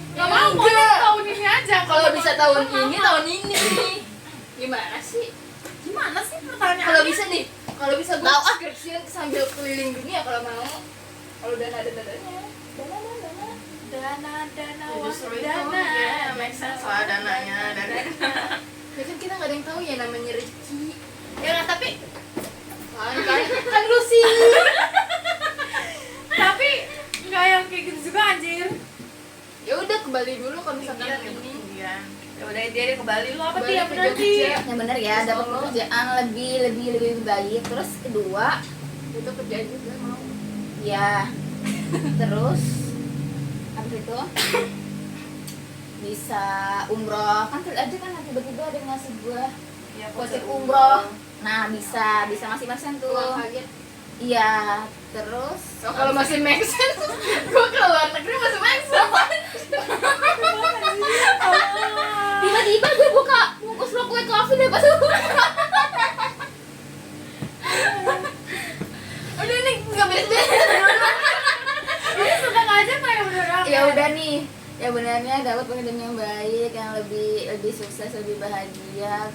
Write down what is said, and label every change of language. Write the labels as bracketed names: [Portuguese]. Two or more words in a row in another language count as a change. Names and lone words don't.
[Indonesian] Gak mau, mau tahun ini aja. Kalau bisa tahun ini, mau. tahun ini. Gimana sih? Gimana sih pertanyaannya? Kalau bisa nih, kalau bisa gue Tahu, ah. skripsian sambil keliling dunia kalau mau. Kalau dana ada dananya, Dana, justru itu dana. ya [English] make sense [Indonesian] lah dananya dari ya kan kita nggak ada yang tahu ya namanya rezeki. Ya kan, tapi Kan lu sih. tapi nggak yang kayak gitu juga anjir. Ya udah ke Bali dulu kalau misalkan ketinggian ini. ketinggian. Ya udah dia ke Bali, lu apa Bali dia ke nanti? Jogja. Yang benar ya, dapat Solo. pekerjaan lebih baik. Terus kedua, Itu kerjaan juga mau. ya terus habis itu bisa umroh kan aja kan tiba-tiba ada yang ngasih gua Ya, voucher umroh. Nah bisa masing-masing tuh. Pulang kaget. Iya, terus Oh, kalau masih [English] make sense, [Indonesian] gue ke luar negeri masih [English] make sense. [Indonesian] tiba-tiba gue buka bungkus Rockway Coffee deh pas Udah nih nggak beres-beres. Ini suka aja kayak beneran. ya udah nih ya benarnya dapat pekerjaan yang baik yang lebih sukses lebih bahagia.